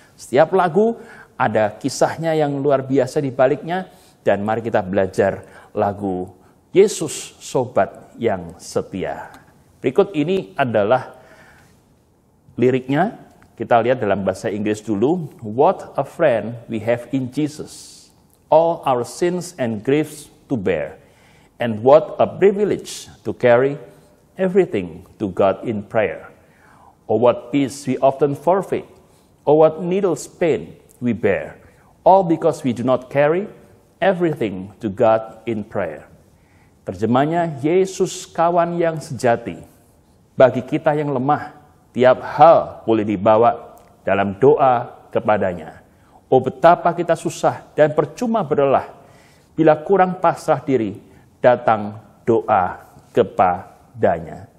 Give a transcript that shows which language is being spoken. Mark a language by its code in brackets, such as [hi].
[id] Setiap lagu ada kisahnya yang luar biasa di baliknya, dan mari kita belajar lagu Yesus Sobat yang Setia. Berikut ini adalah liriknya. Kita lihat dalam bahasa Inggris dulu. [en] What a friend we have in Jesus, all our sins and griefs to bear, and what a privilege to carry everything to God in prayer. Oh, what peace we often forfeit, oh, what needles pain we bear, all because we do not carry everything to God in prayer. [id] Terjemahnya, Yesus kawan yang sejati. Bagi kita yang lemah, tiap hal boleh dibawa dalam doa kepadanya. Oh, betapa kita susah dan percuma berlelah. Bila kurang pasrah diri, datang doa kepadanya.